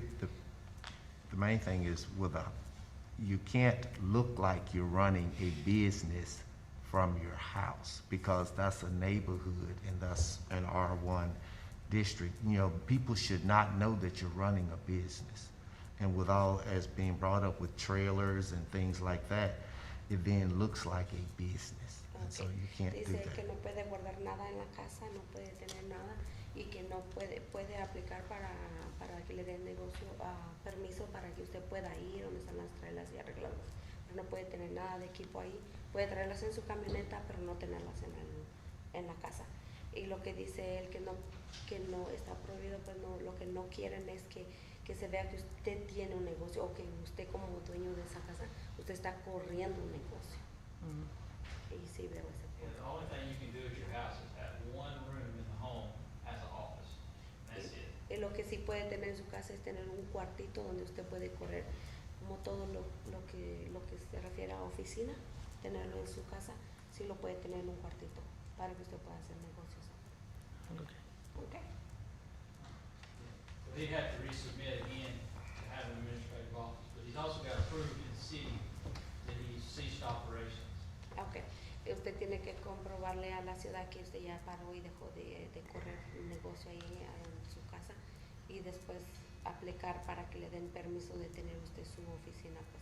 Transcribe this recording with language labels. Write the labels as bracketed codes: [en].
[en] see, the main thing is you can't look like you're running a business from your house, because that's a neighborhood and that's an R1 district. You know, people should not know that you're running a business. And with all as being brought up with trailers and things like that, it then looks like a business. And so Okay. you can't do [es] Dice que [en] that. [es] no puede guardar nada en la casa, no puede tener nada, y que no puede aplicar para que le den negocio, permiso para que usted pueda ir donde están las trailers y arreglarlas. Pero no puede tener nada de equipo ahí, puede traerlas en su camioneta, pero no tenerlas en la casa. Y lo que dice él que no está prohibido, pues no, lo que no quieren es que se vea que usted tiene un negocio, o que usted como dueño de esa casa, usted está corriendo un negocio. Y sí veo ese [en] Yeah, [es] punto. [en] the only thing you can do at your house is have one room in the home as an office. And that's it. [es] Y lo que sí puede tener en su casa es tener un cuartito donde usted puede correr, como todo lo que se refiere a oficina, tenerlo en su casa, sí lo puede tener en un cuartito para que usted pueda hacer negocios. [en] Okay. Okay. But he'd have to resubmit again to have an administrative office, but he's also got to prove in the city that he's ceased operations. Okay. [es] Y usted tiene que comprobarle a la ciudad que usted ya paró y dejó de correr un negocio ahí en su casa, y después aplicar para que le den permiso de tener usted su oficina.